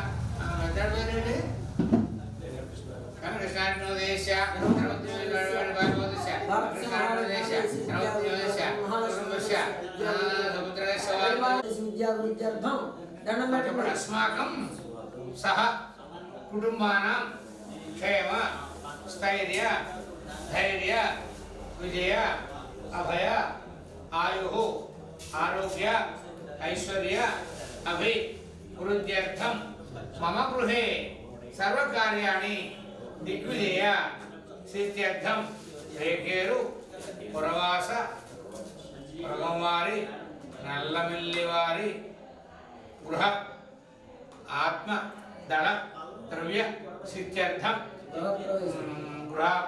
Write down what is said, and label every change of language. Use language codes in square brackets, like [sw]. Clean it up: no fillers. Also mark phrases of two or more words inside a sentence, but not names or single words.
[sa] कृष्णादेश अस्माकं सह कुटुंबानां क्षेम स्थैर्य धैर्य विजय अभय आयुः आरोग्य ऐश्वर्य अभिवृद्ध्यर्थं मम गृहे सर्वकार्याणि दिग्विजय सिद्ध्यर्थं रेकेरु पुरवास प्रगंवारि नल्लमिल्लिवारि गृह आत्म दळ द्रव्य सिद्ध्यर्थं गृह